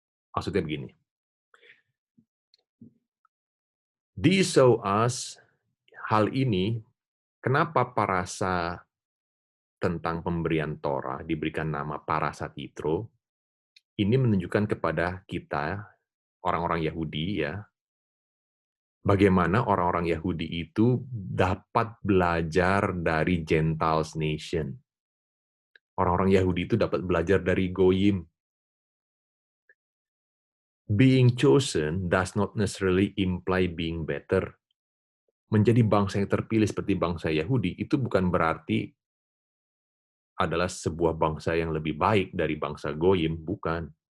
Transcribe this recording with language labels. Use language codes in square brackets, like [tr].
[id] Maksudnya begini, [en] this show us [id] hal ini, kenapa parasa tentang pemberian Torah diberikan nama Parasat Yitro, ini menunjukkan kepada kita, orang-orang Yahudi, ya, bagaimana orang-orang Yahudi itu dapat belajar dari [en] Gentiles nation. [id] Orang-orang Yahudi itu dapat belajar dari Goyim. [en] Being chosen does not necessarily imply being better. [id] Menjadi bangsa yang terpilih seperti bangsa Yahudi itu bukan berarti adalah sebuah bangsa yang lebih baik dari bangsa Goyim, bukan.